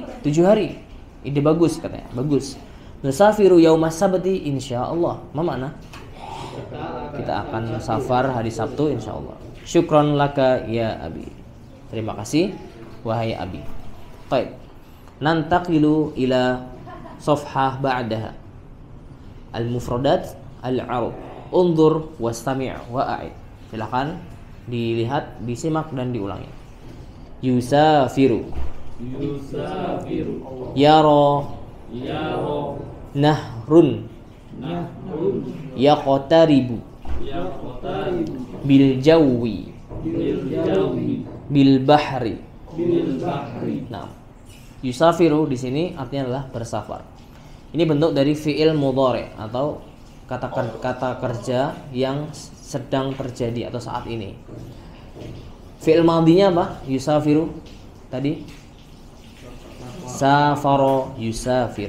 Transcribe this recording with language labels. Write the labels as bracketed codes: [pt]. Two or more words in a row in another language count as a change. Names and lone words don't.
[id] Ide bagus katanya, bagus. [ar] نسافر يوم السبت إن شاء الله. [id] Apa makna? Kita akan safar hari Sabtu insyaallah. [ar] شكرا لك يا أبي. [id] Terima kasih wahai abi. Baik. [ar] ننتقل إلى صفحة بعدها. المفردات العرب. انظر واستمع وأعد. [id] Silakan dilihat, disimak dan diulangi. [ar] يسافر. يرى. نهر. يقترب. بالجو. بالبحر. [id] Nah, yusafiru di sini artinya adalah bersafar. Ini bentuk dari [ar] فعل مضارع [id] atau kata kerja yang sedang terjadi atau saat ini. Fi'il madhinya apa? [ar] Yusafiru tadi سافر يسافر.